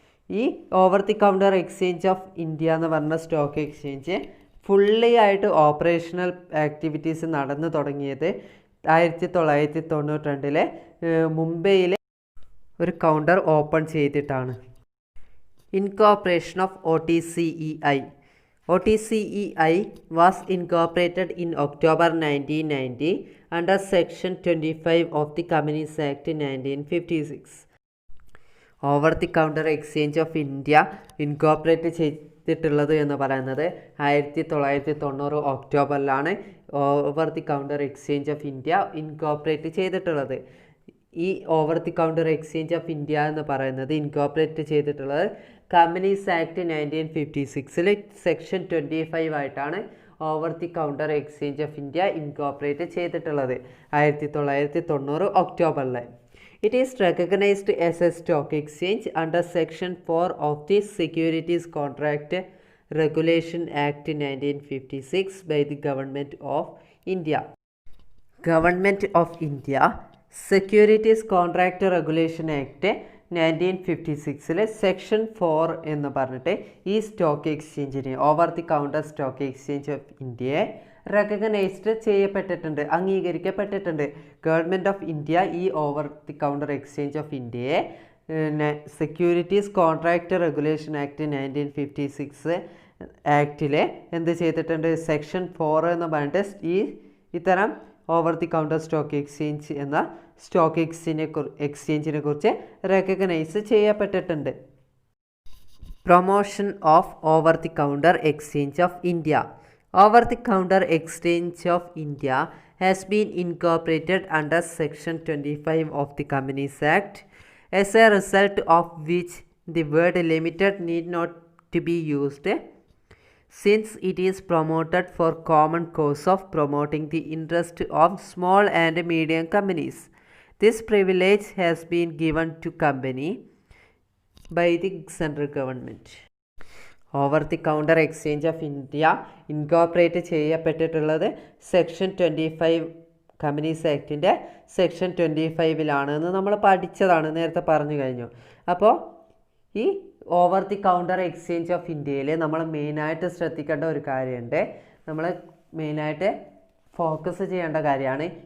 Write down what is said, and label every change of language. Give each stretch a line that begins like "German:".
Malayalam: ഈ over the counter exchange of India എന്ന് പറഞ്ഞ സ്റ്റോക്ക് എക്സ്ചേഞ്ച് ഫുള്ളി ആയിട്ട് ഓപ്പറേഷണൽ ആക്ടിവിറ്റീസ് നടന്നു തുടങ്ങിയത് 1992 മുംബൈയിലെ ഒരു കൗണ്ടർ ഓപ്പൺ ചെയ്തിട്ടാണ്.
English: Incorporation of OTCEI. OTCEI was incorporated in October 1990 under Section 25 of the Companies Act 1956.
Malayalam: Over the counter exchange of India incorporate ചെയ്തിട്ടുള്ളത് എന്ന് പറയുന്നത് 1990 ഒക്ടോബറിലാണ് over the counter exchange of India incorporate ചെയ്തിട്ടുള്ളത്. ഈ over the counter exchange of India എന്ന് പറയുന്നത് incorporate ചെയ്തിട്ടുള്ളത് companies act 1956 section 25 ആയിട്ടാണ് over the counter exchange of India incorporate ചെയ്തിട്ടുള്ളത് 1990 ഒക്ടോബറിൽ.
English: It is recognized as a stock exchange under Section 4 of the Securities Contract Regulation Act 1956 by the Government of India. Government of India Securities Contract Regulation Act 1956
Malayalam: section 4 എന്ന് പറഞ്ഞിട്ട് ഈ stock എക്സ്ചേഞ്ചിനെ, over the counter stock exchange of ഇന്ത്യയെ recognised ചെയ്യപ്പെട്ടിട്ടുണ്ട്, അംഗീകരിക്കപ്പെട്ടിട്ടുണ്ട്. Government of India ഈ over the counter exchange of ഇന്ത്യയെ securities contract regulation act 1956 ആക്ടിൽ ചെയ്തിട്ടുണ്ട്, section 4 എന്ന് പറഞ്ഞിട്ട് ഇത്തരം over the counter stock exchange എന്ന സ്റ്റോക്ക് എക്സ്ചേഞ്ചിനെ കുറിച്ച് റെക്കഗ്നൈസ് ചെയ്യപ്പെട്ടിട്ടുണ്ട്.
English: Promotion of over the counter exchange of India. Over the counter exchange of India has been incorporated under Section 25 of the Companies Act, as a result of which the word limited need not to be used, since it is promoted for common cause of promoting the interest of small and medium companies. This privilege has been given to company by the central government.
Malayalam: Over the counter exchange of India incorporate ചെയ്യപ്പെട്ടിട്ടുള്ളത് section 25 companies ആക്ടിൻ്റെ section 25 നമ്മൾ പഠിച്ചതാണ്, നേരത്തെ പറഞ്ഞു കഴിഞ്ഞു. അപ്പോൾ ഈ over the counter exchange of ഇന്ത്യയിൽ നമ്മൾ മെയിനായിട്ട് ശ്രദ്ധിക്കേണ്ട ഒരു കാര്യമുണ്ട്, നമ്മൾ മെയിനായിട്ട് ഫോക്കസ് ചെയ്യേണ്ട കാര്യമാണ്.